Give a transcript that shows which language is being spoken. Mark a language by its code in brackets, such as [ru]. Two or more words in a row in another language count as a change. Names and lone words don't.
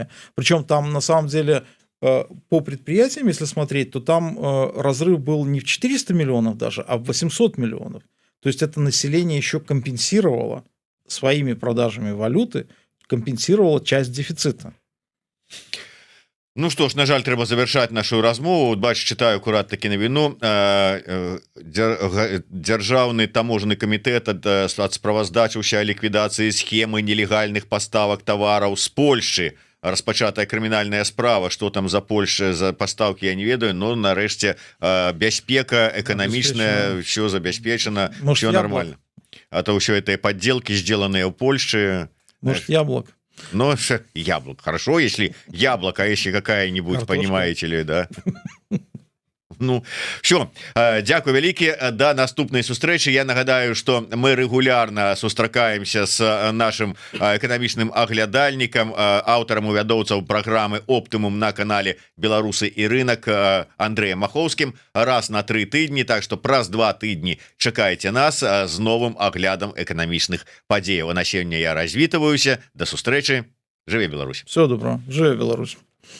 [ru] Причем там на самом деле... По предприятиям, если смотреть, то там разрыв был не в 400 миллионов даже, а в 800 миллионов. То есть это население еще компенсировало своими продажами валюты, компенсировало часть дефицита. [be] Ну что ж, на жаль, трэба завершаць нашу размову. Бач, читаю акурат такі навіну. Дзяржаўны таможенны камітэт ад справаздачыўся ліквідацыі схемы нелегальных паставак тавараў з Польшчы. Распачатая крымінальная справа, [ru] что там за Польша, за поставки, я не [be] ведаю, но нарэшце бяспека эканамічная, все забяспечана, [ru] все нормально. А то все это подделки, сделанные в Польше. Может, яблок? Ну, яблок. Хорошо, если яблоко, а если какая-нибудь, понимаете ли, да? Ну, все, [be] дзякуй вялікі, да наступнай сустрэчы. Я нагадаю, [ru] что мы регулярно [be] сустракаемся с нашим эканамічным аглядальнікам, аўтарам і вядоўцаў праграмы «Оптымум» на канале «Беларусы і рынок» Андрэем Махоўскім раз на 3 тыдні, [ru] так что [be] праз 2 тыдні чакайце нас з новым аглядам эканамічных падзеяў. А на сёння я развітваюся, да сустрэчы, жыве Беларусь. [ru] Всего доброго, [be] жыве Беларусь.